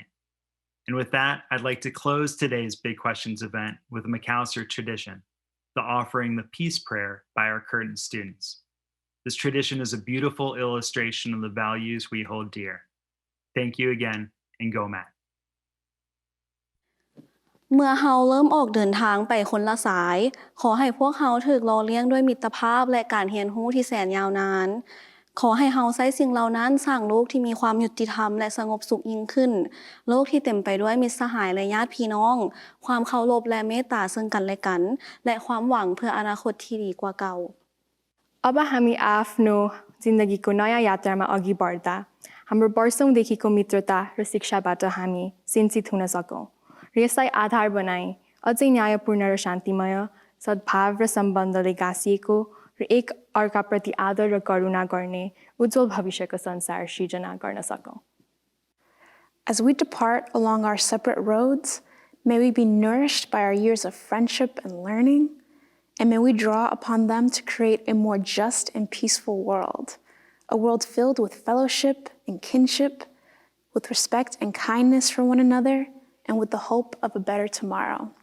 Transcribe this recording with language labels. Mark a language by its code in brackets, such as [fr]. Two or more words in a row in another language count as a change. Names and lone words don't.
[en] And with that, I'd like to close today's Big Questions event with a Macalester tradition, the offering the peace prayer by our current students. This tradition is a beautiful illustration of the values we hold dear. Thank you again, and go Matt. [th] เมื่อเฮาเริ่มออกเดินทางไปคนละสายขอให้พวกเฮาถูกหล่อเลี้ยงด้วยมิตรภาพและการเรียนรู้ที่แสนยาวนานขอให้เฮาใช้สิ่งเหล่านั้นสร้างโลกที่มีความยุติธรรมและสงบสุขยิ่งขึ้นโลกที่เต็มไปด้วยมิตรสหายและญาติพี่น้องความเคารพและเมตตาซึ่งกันและกันและความหวังเพื่ออนาคตที่ดีกว่าเก่า [ne] अब हामी आफ्नो जिन्दगीको नयाँ यात्रामा अघि बढ्दा हाम्रो वर्षौंदेखिको मित्रता र शिक्षाबाट हामी सिन्चित हुन सकौं र यसलाई आधार बनाई अझै न्यायपूर्ण र शान्तिमय सद्भाव र सम्बन्धले गाँसिएको र एक अर्काप्रति आदर र करुणा गर्ने उज्जवल भविष्यको संसार सृजना गर्न सकौं. [en] As we depart along our separate roads, may we be nourished by our years of friendship and learning, and may we draw upon them to create a more just and peaceful world, a world filled with fellowship and kinship, with respect and kindness for one another, and with the hope of a better tomorrow.